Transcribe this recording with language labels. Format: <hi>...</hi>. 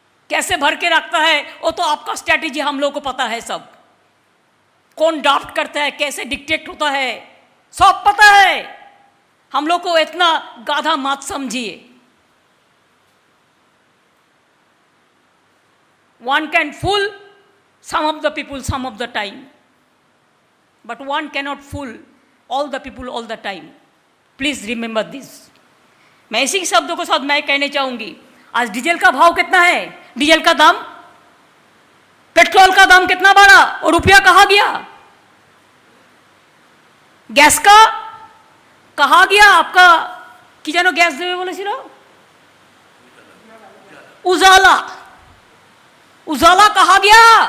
<hi>कैसे भर के रखता है वो तो आपका स्ट्रैटेजी हम लोग को पता है। सब कौन ड्राफ्ट करता है, कैसे डिक्टेट होता है, सब पता है। हम लोग को इतना गाधा मत समझिए।</hi> <en>One can fool some of the people some of the time, but one cannot fool all the people all the time. Please remember this.</en> <hi>मैं इसी शब्दों के साथ मैं कहना चाहूंगी, आज डीजल का भाव कितना है? डीजल का दाम, पेट्रोल का दाम कितना बढ़ा और रुपया कहाँ गया? गैस का कहाँ गया आपका? कि जानो गैस देवे बोले सिरो उजाला कहाँ गया?</hi>